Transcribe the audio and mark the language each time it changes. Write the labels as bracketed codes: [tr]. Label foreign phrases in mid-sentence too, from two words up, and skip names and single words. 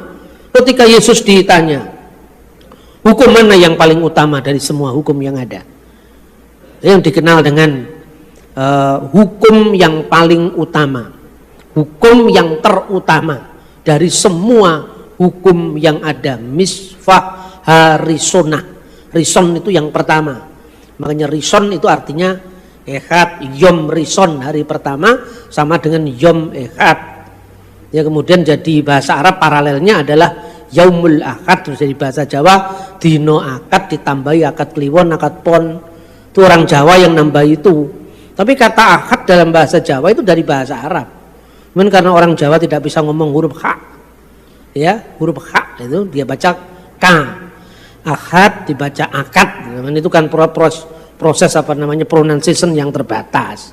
[id] Ketika Yesus ditanya, hukum mana yang paling utama dari semua hukum yang ada, yang dikenal dengan hukum yang paling utama, hukum yang terutama dari semua hukum yang ada, [he] משפט הראשונה. [id] Rison itu yang pertama, makanya rison itu artinya ehad, [he] יום ראשון, [id] hari pertama, sama dengan [he] יום אחד. [id] Ya, kemudian jadi bahasa Arab paralelnya adalah [ar] يوم الأحد, [id] terus jadi bahasa Jawa [jv] dino akad ditambahi akad kliwon, akad pon. [id] Itu orang Jawa yang nambah itu. Tapi kata akad dalam bahasa Jawa itu dari bahasa Arab. Cuman karena orang Jawa tidak bisa ngomong huruf H, ya, huruf H itu dia baca K. Akad dibaca akad. Itu kan proses apa namanya pronunciation yang terbatas.